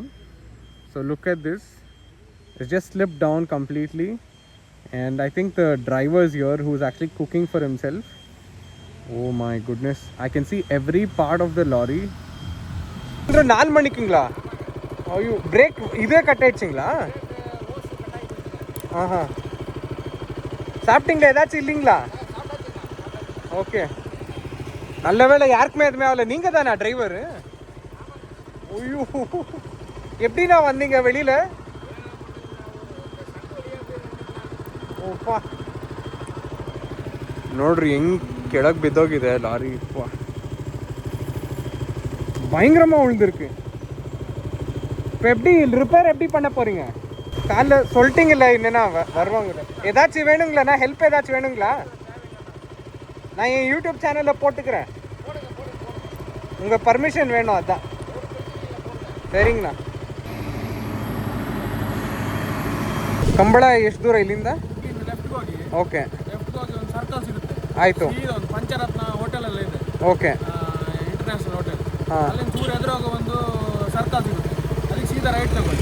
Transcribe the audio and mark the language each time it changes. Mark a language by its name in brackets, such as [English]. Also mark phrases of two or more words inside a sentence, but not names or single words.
[English] So look at this. It's just slipped down completely. And I think the driver is here who's actually cooking for himself. Oh my goodness. I can see every part of the lorry. [Tamil] நான் மணிக்கிங்களா. [English] Oh, you brake [Tamil] இதை கட்டைச்சிங்களா? சாப்பிட்டீங்களா? ஏதாச்சும் இல்லைங்களா? ஓகே, நல்ல வேலை யாருக்குமே எதுவுமே ஆகல. நீங்கள் தானே டிரைவரு? ஐயோ, எப்படிண்ணா வந்தீங்க வெளியில்? [Kannada] ಓಪಾ ನೋಡ್ರಿ ಹೆಂಗ್ ಕೆಳಗೆ ಬಿದ್ದೋಗಿದೆ ಲಾರಿ. [Tamil] பயங்கரமாக விழுந்திருக்கு. இப்போ எப்படி ரிப்பேர் எப்படி பண்ண போகிறீங்க? காலைல சொல்லிட்டீங்கல்ல என்னன்னா வருவாங்க. ஏதாச்சும் வேணுங்களா? ஹெல்ப் ஏதாச்சும் வேணுங்களா? நான் என் யூடியூப் சேனலில் போட்டுக்கிறேன். உங்கள் பர்மிஷன் வேணும், அதான். சரிங்கண்ணா. [Kannada] ಕಂಬಳ ಎಷ್ಟು ದೂರ ಇಲ್ಲಿಂದ? ಓಕೆ, ಆಯಿತು. ಪಂಚರತ್ನ ಹೋಟೆಲ್ ಎಲ್ಲ ಇದೆ. ಓಕೆ, ಇಂಟರ್ನ್ಯಾಷನಲ್ ಹೋಟೆಲ್. ಅಲ್ಲಿಂದ ಚೂರು ಎದುರಾಗ ಒಂದು ಸರ್ಕಲ್ ಸಿಗುತ್ತೆ, ಅದಕ್ಕೆ ಸೀದಾ ರೈಟ್ ತಗೊಳ್ಳಿ.